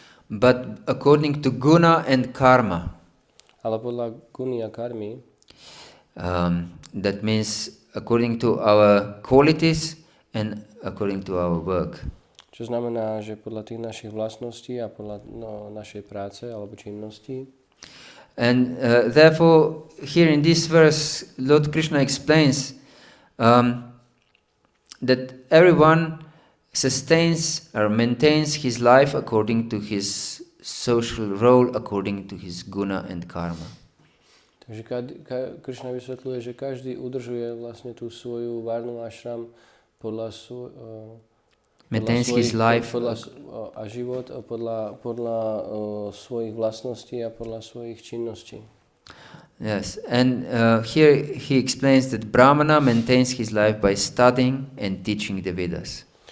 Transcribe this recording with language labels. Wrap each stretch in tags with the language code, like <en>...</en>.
<en>But according to guna and karma.</en> <sk>Ale podľa guny a karmy.</sk> <en>That means according to our qualities and according to our work.</en> <sk>Čo znamená, že podľa tých našich vlastností a podľa našej práce alebo činnosti.</sk> <en>And therefore, here in this verse, Lord Krishna explains that everyone sustains or maintains his life according to his social role, according to his guna and karma.</en> <sk>Takže Krishna vysvetľuje, že každý udržuje vlastne tú svoju varnu ashram podľa</sk> <en>maintains his life</en> <sk>a život podľa svojich vlastností a podľa svojich činností.</sk> <en>Yes, and here he explains that Brahmana maintains his life by studying and teaching the Vedas.</en>